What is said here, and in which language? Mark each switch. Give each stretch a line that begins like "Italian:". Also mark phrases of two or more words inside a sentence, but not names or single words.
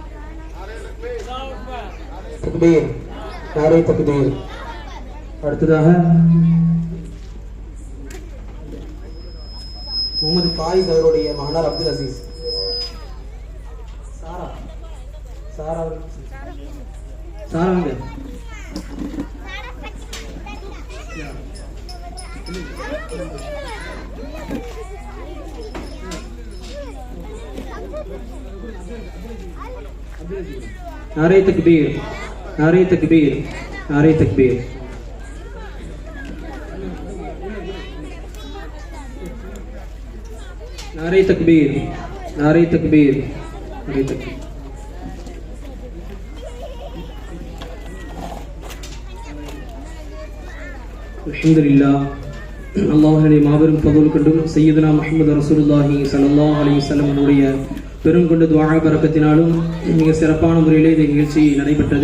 Urdu: تکبیر، نعرۂ تکبیر.
Tamil: அடுத்ததாக முகமது ஃபாயிஸ் அவருடைய மகனார் அப்துல் அசீஸ்
Urdu: சாரா சாரா சாராங்க نعرۂ تکبیر، نعرۂ تکبیر، نعرۂ تکبیر. نعرۂ تکبیر، نعرۂ تکبیر، نعرۂ تکبیر.
Tamil: அல்ஹம்துலில்லாஹ். அல்லாஹ்வுடைய மாபெரும் ஃபضல் கொண்டும்
Arabic: سيدنا محمد رسول الله صلى الله عليه وسلم
Tamil: அவருடைய பெரும் கொண்ட துஆ பரக்கத்தினாலும் மிக சிறப்பான முறையில் இந்த நிகழ்ச்சி நடைபெற்றது.